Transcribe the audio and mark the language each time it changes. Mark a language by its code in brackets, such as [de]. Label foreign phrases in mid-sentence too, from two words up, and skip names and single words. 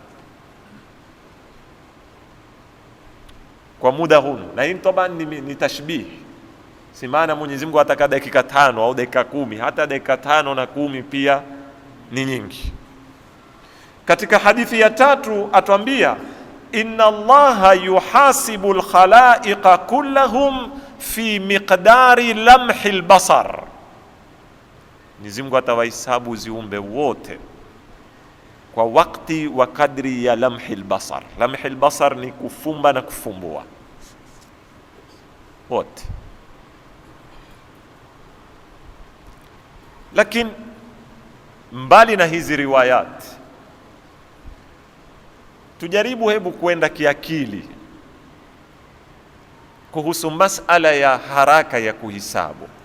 [sw] Kwa muda huu, na hii tabani ni tashbih, si maana Mwenyezi Mungu ataka dakika 5 au dakika 10. Hata dakika 5 na 10 pia ni nyingi. Katika hadithi ya 3 atuambia, [ar] إن الله يحاسب الخلائق كلهم في مقدار لمح البصر, [sw] Mwenyezi Mungu atawahesabu ziumbe wote kwa wakati wa kadri ya [ar] لمح البصر. لمح البصر [sw] ni kufumba na kufumbua wote. Lakini mbali na hizi riwayat, tujaribu hebu kwenda kiakili kuhusu masala ya haraka ya kuhisabu.